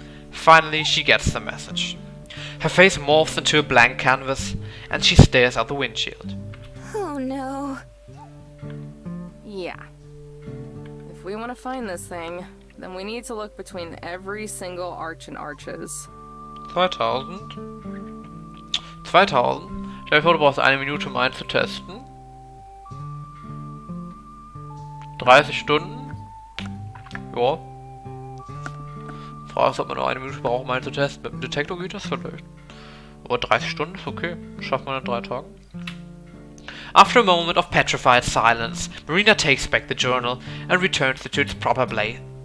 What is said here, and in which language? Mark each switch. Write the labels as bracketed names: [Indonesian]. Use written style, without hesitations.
[English] Finally, she gets the message. Her face morphs into a blank canvas, and she stares out the windshield. Oh no. Yeah. If we want to find this thing, then we need to look between every single arch and arches. 2000. 2000. [German] Stell dir vor, du brauchst eine Minute, um einen zu testen. 30 Stunden. Ja. Frage ist, ob man nur eine Minute braucht, um einen zu testen. Mit dem Detektor geht das vielleicht. Aber 30 Stunden ist okay. Das schafft man in 3 Tagen. [English] After a moment of petrified silence, Marina takes back the journal and returns it to its proper place.